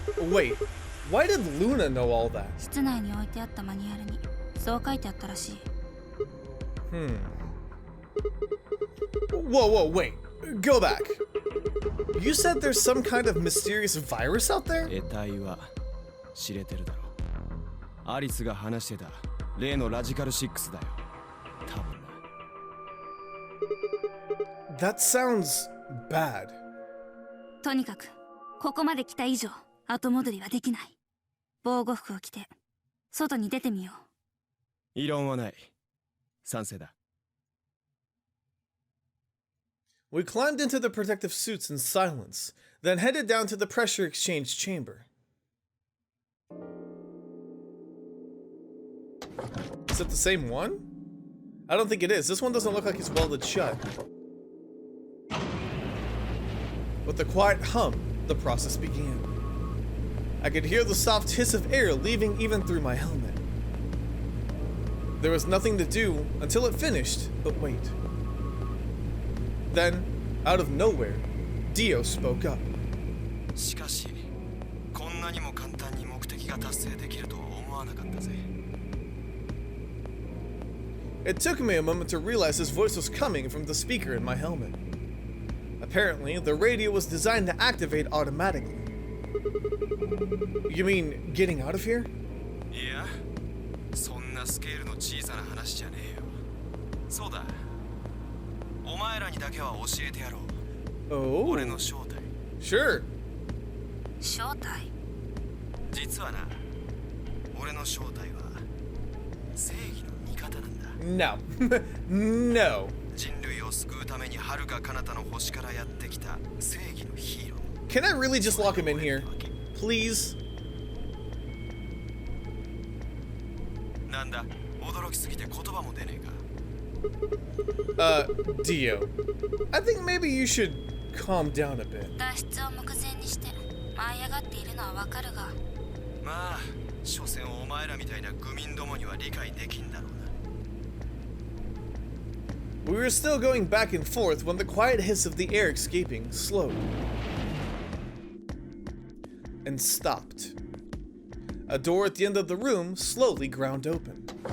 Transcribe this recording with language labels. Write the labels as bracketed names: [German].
[English] Wait, why did Luna know all that? [Japanese] 室内に置いてあったマニュアルにそう書いてあったらしい。 [English] Whoa, wait. Go back. You said there's some kind of mysterious virus out there? [Japanese] 得体は知れてるだろう。アリスが話してた例のラジカル6だよ。多分な。 [English] That sounds bad. [Japanese] とにかくここまで来た以上後戻りはできない。防護服を着て外に出てみよう。異論はない。賛成だ。 [English] We climbed into the protective suits in silence, then headed down to the pressure exchange chamber. Is it the same one? I don't think it is. This one doesn't look like it's welded shut. With a quiet hum, the process began. I could hear the soft hiss of air leaving even through my helmet. There was nothing to do until it finished, but wait. Then, out of nowhere, Dio spoke up. [Japanese] しかし、こんなにも簡単に目的が達成できるとは思わなかったぜ。 [English] It took me a moment to realize his voice was coming from the speaker in my helmet. Apparently, the radio was designed to activate automatically. You mean getting out of here? [Japanese] いや、そんなスケールの小さな話じゃねえよ。そうだ。お前らにだけは教えてやろう。 [English] Oh. [Japanese] 俺の正体。 [English] Sure. [Japanese] 正体？実はな、俺の正体は正義の味方なんだ。 [English] No. No. [Japanese] 人類を救うために遥か彼方の星からやってきた正義のヒーロー。 [English] Can I really just lock him in here? Please? [Japanese] なんだ、驚きすぎて言葉も出ねえか。 [English] Dio. I think maybe you should calm down a bit. [Japanese] 脱出を目前にして舞い上がっているのはわかるが。まあ、所詮お前らみたいな愚民どもには理解できんだろうな。 [English] We were still going back and forth when the quiet hiss of the air escaping slowed and stopped. A door at the end of the room slowly ground open.